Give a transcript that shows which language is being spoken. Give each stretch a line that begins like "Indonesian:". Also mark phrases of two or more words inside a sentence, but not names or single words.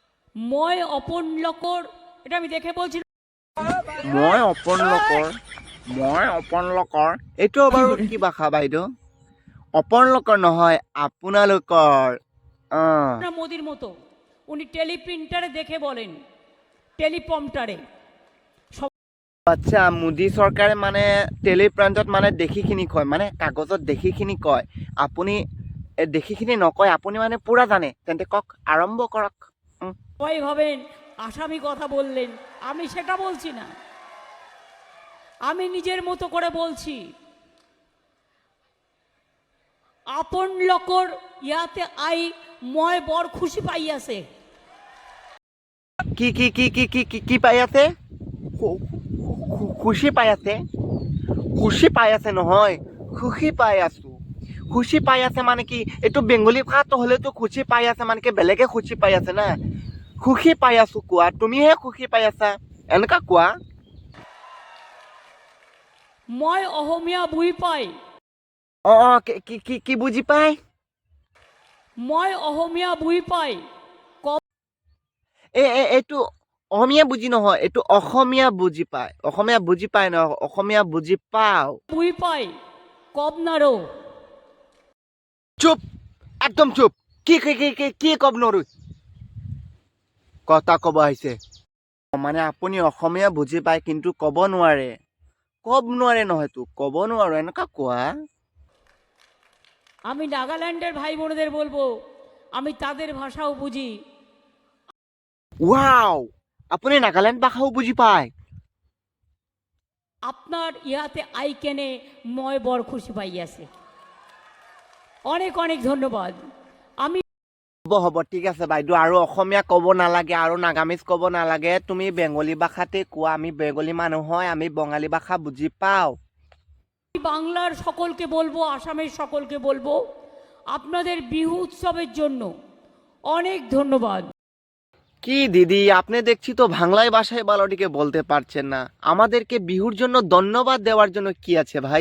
Assamese: মই অপন লকৰ,
Bangla: এটা আমি দেখে বলছি।
Assamese: মই অপন লোকৰ, মই অপন লোকৰ, এইটো বাৰু কি ভাষা বাইদেউ? অপন লোকৰ নহয়, আপোনালোকৰ।
Bangla: মোদির মতো উনি টেলিপ্রিন্টারে দেখে বলেন, টেলিপ্রম্পটারে।
Assamese: আচ্ছা, মোদী চৰকাৰে মানে টেলিপ্ৰান্তত মানে দেখিখিনি কয়, মানে কাগজত দেখিখিনি কয়। আপুনি দেখিখিনি নকয়, আপুনি মানে পুৰা জানে। তেন্তে কওক, আৰম্ভ কৰক।
Bangla: সবাই ভাবেন আসামি কথা বললেন, আমি সেটা বলছি না, আমি নিজের মতো করে বলছি।
Assamese: আপন লকর ইয়াতে আই মই বড় খুশি পাই আছে। কি কি কি কি কি কি কি পাই আছে? খুশি পাই আছে? খুশি পাই আছে নহয়, খুশি পাই আছো। খুশি পাই আছে মানে কি? এইটো বেংগলী ভাষাটো হ'লেতো খুশি পাই আছে মানে কি বেলেগে খুশি পাই আছে না। খুশি পাই আছো কোৱা, তুমিহে খুশি পাই আছা, এনেকা কোৱা। মই অসমীয়া বুজি পাই। কি কি কি বুজি পাই? মই অসমীয়া বুজি পাই। এইটো অসমীয়া বুজি নহয়, এইটো অসমীয়া বুজি পায়। অসমীয়া বুজি পায় ন, অসমীয়া বুজি পাও। বুজি পাই কব নাৰো। চুপ, একদম চুপ। কি কি কি কি কি কব নৰো? কথা কব আহিছে মানে আপুনি অসমীয়া বুজি পায় কিন্তু কব নোৱাৰে। কব নোৱাৰে নহয়তো, কব নোৱাৰো, এনেকা কোৱা।
Bangla: আমি নাগাল্যান্ডের ভাই বোনদের বলবো, আমি তাদের ভাষাও বুঝি।
Assamese: ওয়াও, আপুনি নাগালেণ্ড ভাষাও বুজি পায়? আপনার ইহাতে আই কেনে মই বড় খুশি পাই আছে।
Bangla: অনেক অনেক ধন্যবাদ। আমি
Assamese: হ'ব ঠিক আছে বাইদেউ, আৰু অসমীয়া ক'ব নালাগে আৰু নাগামিজ ক'ব নালাগে, তুমি বেংগলী ভাষাতে কোৱা। আমি বেংগলী মানুহ হয়, আমি বঙালী ভাষা বুজি পাওঁ।
Bangla: বাংলার সকলকে বলবো, আসামের সকলকে বলবো, আপনাদের বিহু উৎসবের জন্য অনেক ধন্যবাদ। কি দিদি, আপনি দেখছি তো বাংলায় ভাষায় ভালোটিকে বলতে পারছেন না। আমাদেরকে বিহুর জন্য ধন্যবাদ দেওয়ার জন্য কি আছে ভাই?